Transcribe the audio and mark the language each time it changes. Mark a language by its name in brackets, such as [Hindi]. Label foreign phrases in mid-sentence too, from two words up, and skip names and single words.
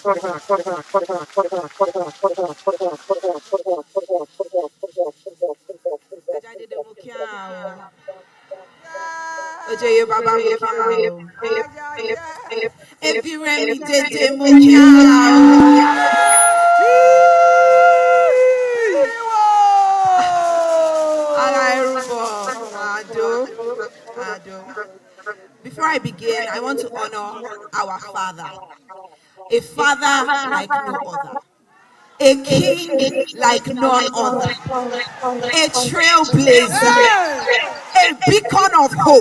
[Yoruba] Ojoye baba mo kí o. Ebi remi dede mo kí o. Ara erubo ado. [English] Before I begin, I want to honor our father. A father like no other. A king like none other. A trailblazer. A beacon of hope.